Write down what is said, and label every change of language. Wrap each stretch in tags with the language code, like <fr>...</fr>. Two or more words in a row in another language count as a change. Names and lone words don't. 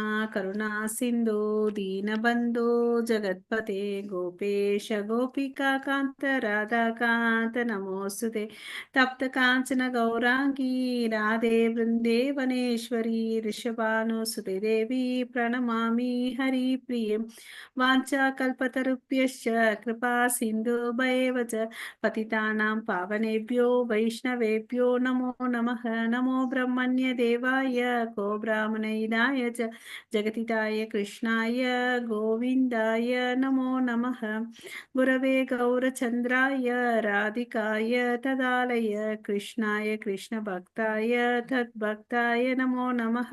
<sa>करुणा सिन्धु दीनबन्धो जगत्पते गोपेश गोपिका कान्त राधा कान्त नमोऽस्तुते तप्त काञ्चन गौराङ्गि राधे वृन्दावनेश्वरि वृषभानुसुते देवि प्रणमामि हरि प्रियाम् वाञ्छा कल्पतरुभ्यश्च कृपा सिन्धुभ्यैव च पतितानां पावनेभ्यो वैष्णवेभ्यो नमो नमः. नमो ब्रह्मण्य देवाय को ब्राह्मणहिताय च जगतिताय कृष्णाय गोविन्दाय नमो नमः. गुरवे गौरचन्द्राय राधिकाय तदालय कृष्णाय कृष्णभक्ताय तद्भक्ताय नमो नमः.</sa>